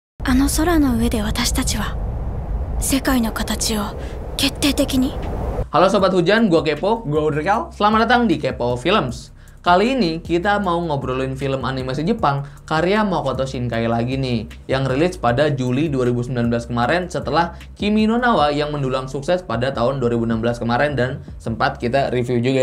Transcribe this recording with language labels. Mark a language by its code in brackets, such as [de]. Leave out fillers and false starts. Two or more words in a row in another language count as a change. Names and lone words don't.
[ja] あの空の上で私たちは世界の形を決定的に。 [id] Halo Sobat Hujan, gua Kepo. Gua Udrikal. Selamat datang di Kepo Films. Kali ini kita mau ngobrolin film animasi Jepang karya Makoto Shinkai lagi nih, yang rilis pada Juli 2019 kemarin setelah Kimi no Na wa yang mendulang sukses pada tahun 2016 kemarin dan sempat kita review juga.